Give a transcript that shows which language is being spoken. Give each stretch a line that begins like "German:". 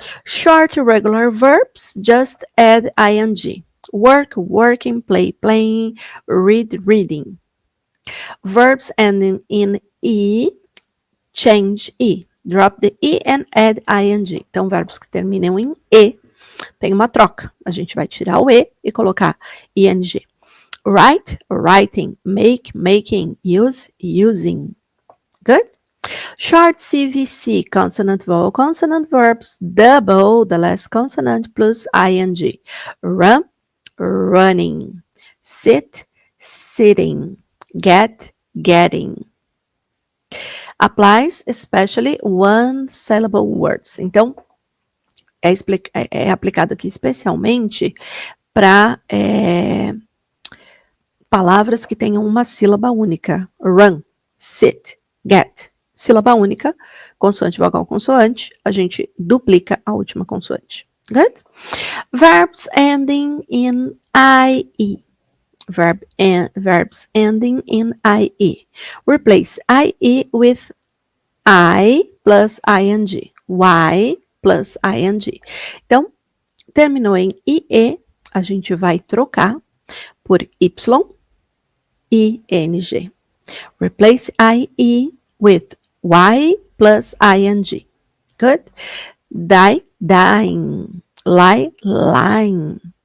English: Short regular verbs, just add ing. Work, working, play, playing, read, reading. Verbs ending in e, change e. Drop the e and add ing.
Portuguese: Então, verbos que terminam em e, tem uma troca. A gente vai tirar o e e colocar ing.
English: Write, writing, make, making, use, using. Good? Short CVC, consonant, vowel, consonant verbs, double the last consonant plus ing. Run, running. Sit, sitting. Get, getting. Applies especially one syllable words.
Portuguese: Então, é aplicado aqui especialmente para palavras que tenham uma sílaba única.
English: Run, sit, get.
Portuguese: Sílaba única, consoante, vogal, consoante. A gente duplica a última consoante.
English: Good? Verbs ending in IE. Verbs ending in IE. Replace IE with I plus ing. Y plus ing.
Portuguese: Então, terminou em IE, a gente vai trocar por Y, ING.
English: Replace IE with Y plus ing. Good? Die, dying. Lie, lying.